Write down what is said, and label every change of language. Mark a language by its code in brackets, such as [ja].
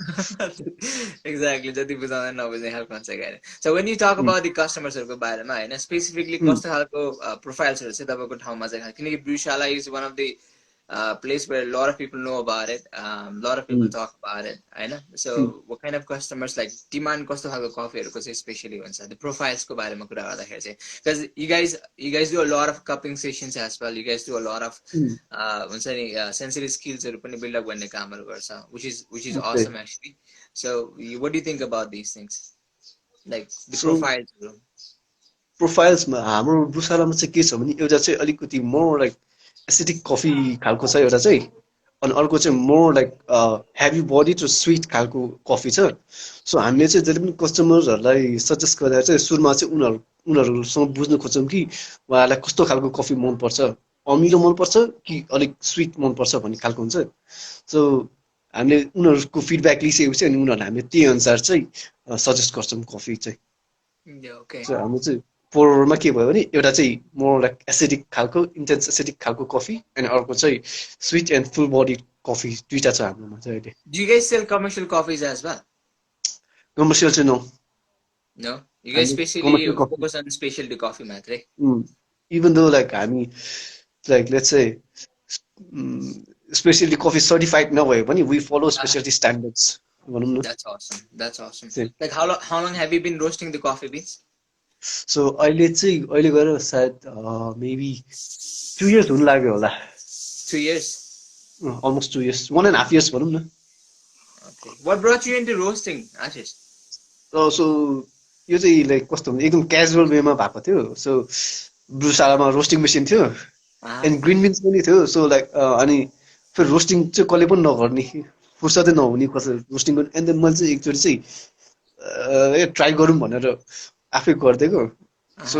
[ne] Exactly जति बुझाउँदा नबुझ्ने खालको हुन्छ क्या so when you talk about the कस्टमर्सहरूको बारेमा होइन स्पेसिफिकली कस्तो खालको प्रोफाइल्सहरू चाहिँ तपाईँको ठाउँमा चाहिँ किनकि ब्रुसाला is one of the [en] place where a lot of people know about it, a lot of people talk about it, right? So what kind of customers like demand [ne] कस्तो खालको कफीहरूको चाहिँ स्पेशली हुन्छ [en] the profiles को बारेमा कुरा गर्दाखेरि चाहिँ because you guys do a lot of cupping sessions as well, you guys do a lot of हुन्छ नि sensory skillsहरू पनि build up गर्ने कामहरू गर्छ which is awesome actually. So what do you think about these things like the [ne] profiles मा हाम्रो ब्रुसालामा चाहिँ के छ भने एउटा चाहिँ अलिकति मोर लाइक एसिडिक कफी खालको छ एउटा चाहिँ अनि अर्को चाहिँ मोर लाइक हेभी बडी र स्विट खालको कफी छ सो हामीले चाहिँ जहिले पनि कस्टमर्सहरूलाई सजेस्ट गरेर चाहिँ सुरुमा चाहिँ उनीहरूसँग बुझ्न खोज्छौँ कि उहाँहरूलाई कस्तो खालको कफी मनपर्छ अमिलो मनपर्छ कि अलिक स्विट मनपर्छ भन्ने खालको हुन्छ सो हामीले उनीहरूको फिडब्याक लिइसकेपछि अनि उनीहरूलाई हामीले त्यही अनुसार चाहिँ सजेस्ट गर्छौँ कफी चाहिँ सो हाम्रो चाहिँ पोरमा के भयो भने एउटा चाहिँ मोर लाइक एसिडिक खालको इन्टेन्स एसिडिक खालको कफी अनि अर्को चाहिँ sweet and full body coffee दुईटा छ हाम्रोमा चाहिँ अहिले [en] Do you guys sell commercial coffees as well? [ne] Commercial चाहिँ no [en] No, you guys basically focus on specialty coffee मात्रै even though like हामी like let's say specialty coffee certified [ne] नभए पनि [en] we follow Uh-huh. specialty standards भनौँ न That's awesome. That's awesome. [ne] त्यही [en] Like how long have you been roasting the coffee beans? [ne] So अहिले गएर सायद मेबी 2 years हुन लाग्यो होला [en] 2 years. almost 2 years 1.5 years भनौँ न Okay. What brought you into roasting, Ashish? [ne] So यो चाहिँ लाइक कस्तो भने एकदम क्याजुअल वेमा भएको थियो सो ब्रुसालामा रोस्टिङ मेसिन थियो Uh-huh. एन्ड ग्रिन बिन्स पनि थियो सो लाइक अनि फेरि रोस्टिङ चाहिँ कसले पनि नगर्ने फुर्सदै नहुने कसै रोस्टिङ गर्नु एन्ड देन मैले चाहिँ एकचोटि चाहिँ ए ट्राई गरौँ भनेर आफै गरिदिएको सो